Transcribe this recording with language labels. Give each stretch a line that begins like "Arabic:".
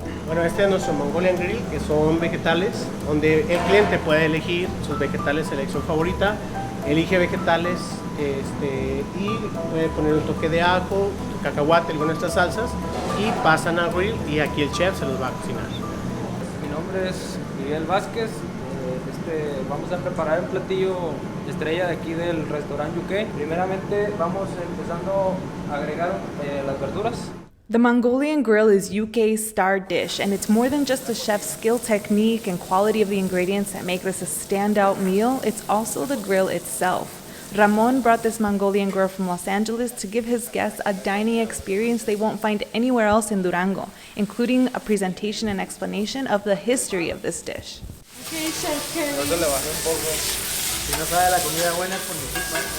Spanish: Bueno, este es nuestro Mongolian Grill, que son vegetales, donde el cliente puede elegir sus vegetales de elección favorita, elige vegetales y puede poner un toque de ajo, cacahuate, algunas de estas salsas, y pasan al grill y aquí el chef se los va a cocinar. Mi nombre es Miguel Vázquez. Vamos a preparar el platillo estrella de aquí del restaurante UK. Primeramente vamos empezando a agregar las verduras.
English: The Mongolian Grill is UK's star dish, and it's more than just the chef's skill, technique, and quality of the ingredients that make this a standout meal, it's also the grill itself. Ramon brought this Mongolian grill from Los Angeles to give his guests a dining experience they won't find anywhere else in Durango, including a presentation and explanation of the history of this dish.
Spanish: Okay, Chef Kerry. Eso le bajé un poco. Si no sabe la comida buena es por mi culpa.